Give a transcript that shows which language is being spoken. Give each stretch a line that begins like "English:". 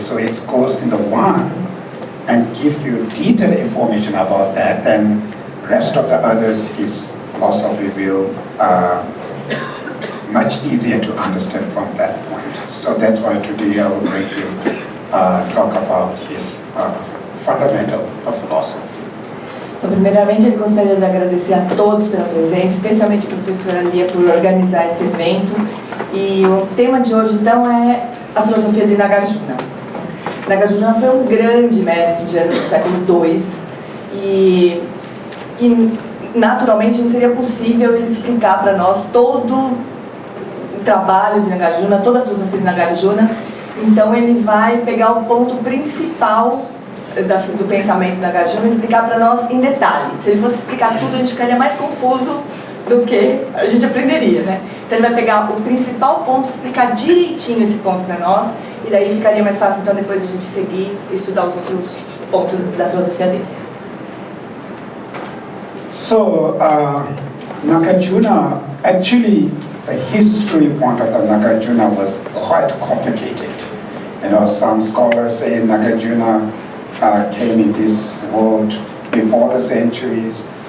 English: So it goes in the one and give you detailed information about that, then rest of the others, his philosophy will much easier to understand from that point. So that's why today I would like to talk about his fundamental of philosophy.
Portuguese: Então, primeiramente, eu gostaria de agradecer a todos pela presença, especialmente a professora Lia por organizar esse evento. E o tema de hoje, então, é a filosofia de Nagarjuna. Nagarjuna foi um grande mestre indiano do século II e naturalmente, não seria possível ele explicar para nós todo o trabalho de Nagarjuna, toda a filosofia de Nagarjuna. Então, ele vai pegar o ponto principal do pensamento de Nagarjuna e explicar para nós em detalhe. Se ele fosse explicar tudo, a gente ficaria mais confuso do que a gente aprenderia, né? Então ele vai pegar o principal ponto, explicar direitinho esse ponto para nós, e daí ficaria mais fácil então depois a gente seguir e estudar os outros pontos da filosofia dele.
English: So, Nagarjuna, actually, the history point of the Nagarjuna was quite complicated. You know, some scholars say Nagarjuna came in this world before the centuries.